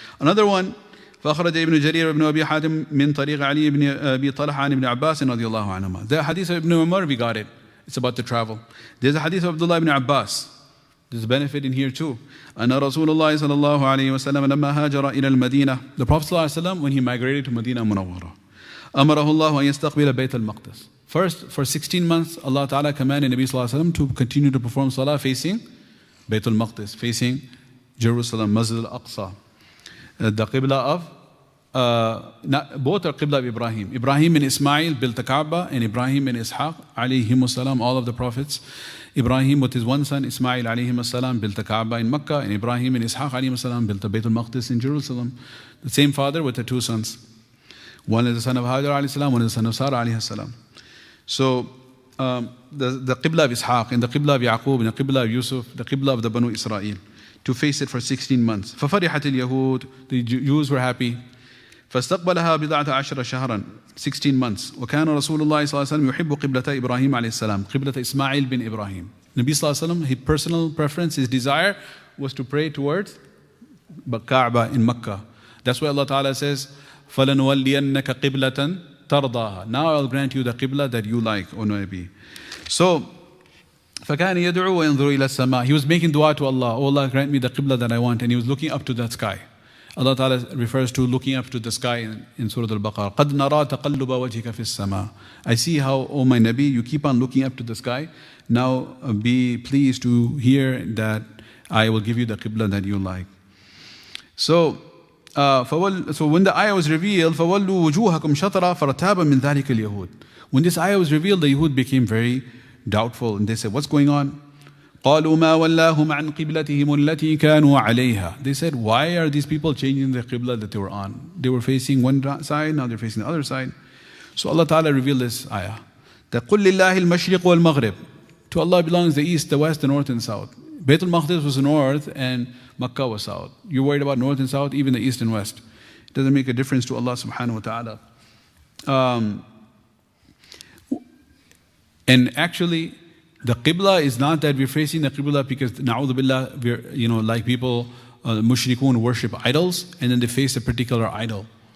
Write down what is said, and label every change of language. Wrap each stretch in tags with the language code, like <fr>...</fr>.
<en>Another one,</en> <ar>فأخرج ابن جرير بن أبي حاتم من طريق علي بن أبي طلحة عن ابن عباس رضي الله عنهما.</ar> <en>The hadith of Ibn Umar, we got it. It's about the travel. There's a hadith of Abdullah ibn Abbas. There's a benefit in here too.</en> <ar>أن رسول الله صلى الله عليه وسلم لما هاجر إلى المدينة.</ar> <en>The Prophet صلى الله عليه وسلم, when he migrated to Medina Munawwara,</en> <ar>أمره الله أن يستقبل بيت المقدس.</ar> <en>First, for 16 months, Allah Ta'ala commanded Nabi Sallallahu Alaihi Wasallam to continue to perform salah facing Baytul Maqdis, facing Jerusalem, Masjid al-Aqsa. The Qibla of, both are Qibla of Ibrahim. Ibrahim and Ismail built the Kaaba, and Ibrahim and Ishaq, alayhimus salam, all of the prophets. Ibrahim with his one son, Ismail alayhimus salam, built the Kaaba in Makkah, and Ibrahim and Ishaq alayhimus salam built the Baytul Maqdis in Jerusalem. The same father with the two sons. One is the son of Hajar alayhi salam, one is the son of Sarah alayhi salam. So, the Qibla of Ishaq, and the Qibla of Yaqub, and the Qibla of Yusuf, the Qibla of the Banu Israel, to face it for 16 months.</en> <ar>فَفَرِحَتِ الْيَهُودِ,</ar> <en>the Jews were happy.</en> <ar>فَاسْتَقْبَلَهَا بِضَعْةَ عَشْرَ شَهْرًا,</ar> <en>16 months.</en> <ar>وَكَانَ رَسُولُ اللَّهِ صَلَّى اللَّهُ عَلَيْهِ وَسَلَّمْ يُحِبُّ قِبْلَةَ إِبْرَاهِيمَ عَلَيْهِ السَّلَامِ, قِبْلَةَ Ismail bin Ibrahim.</ar> <en>Nabi Sallallahu Alaihi Wasallam, his personal preference, his desire was to pray towards Kaaba in Makkah. That's why Allah Ta'ala says,</en> <ar>فَلَنُوَلِّيَنَّكَ قِبْلَةً تَرْضَاهَا.</ar> <en>Now I'll grant you the Qibla that you like, O Nabi. So,</en> <ar>فَكَانَ يَدْعُو وَيَنْظُرُ إِلَى السَّمَاءِ.</ar> <en>He was making dua to Allah, oh Allah, grant me the Qibla that I want, and he was looking up to that sky. Allah Ta'ala refers to looking up to the sky in Surah Al-Baqarah.</en> <ar>قَدْ نَرَى تَقَلُّبَ وَجْهِكَ فِي السَّمَاءِ.</ar> <en>I see how, O my Nabi, you keep on looking up to the sky. Now be pleased to hear that I will give you the Qibla that you like. So when the ayah was revealed,</en> <ar>فَوَلُّوا وُجُوهَكُمْ شَطْرًا فَارْتَابَ مِنْ ذَلِكَ الْيَهُودِ.</ar> <en>When this ayah was revealed, the Yahud became very doubtful, and they said, what's going on?</en> <ar>قَالُوا مَا وَلَّاهُمْ عَنْ قِبْلَتِهِمُ الَّتِي كَانُوا عَلَيْهَا.</ar> <en>They said, why are these people changing the Qibla that they were on? They were facing one side, now they're facing the other side. So Allah Ta'ala revealed this ayah.</en> <ar>that قُلْ لِلَّهِ الْمَشْرِقُ وَالْمَغْرِبُ.</ar> <en>To Allah belongs the east, the west, the north and south. Baytul Maqdis was north and Makkah was south. You're worried about north and south, even the east and west. It doesn't make a difference to Allah subhanahu wa ta'ala. And actually, the Qibla is not that we're facing the Qibla because, na'udhu billah, we're, like people, mushrikun worship idols, and then they face a particular idol.</en>